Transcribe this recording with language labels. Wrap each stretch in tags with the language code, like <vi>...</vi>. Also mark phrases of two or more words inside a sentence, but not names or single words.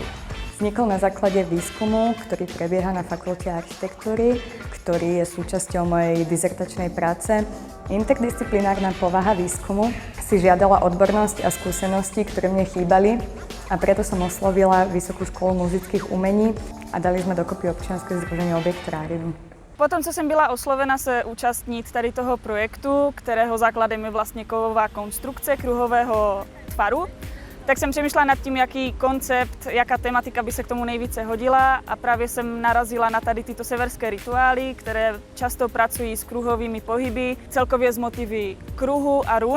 <sk>Vznikol na základe výskumu, ktorý prebieha na Fakulte architektúry, ktorý je súčasťou mojej dizertačnej práce. Interdisciplinárna povaha výskumu si žiadala odbornosť a skúsenosti, ktoré mne chýbali a preto som oslovila Vysokú školu muzických umení a dali jsme dokopy občianske združení Objektorárium.</sk> <cs>Potom, co jsem byla oslovena se účastnit tady toho projektu, kterého základem je vlastně kovová konstrukce kruhového tvaru, tak jsem přemýšlela nad tím, jaký koncept, jaká tematika by se k tomu nejvíce hodila a právě jsem narazila na tady tyto severské rituály, které často pracují s kruhovými pohyby, celkově s motivy kruhu a run.</cs>